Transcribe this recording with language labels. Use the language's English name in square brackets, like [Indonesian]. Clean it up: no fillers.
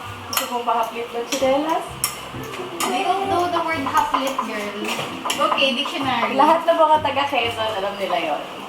[Filipino] Gusto kong pakaplit ng chinelas? [English] I don't know the word haplit, girl. Okay, dictionary. [Filipino] Lahat ng mga taga-Quezon, alam nila yon.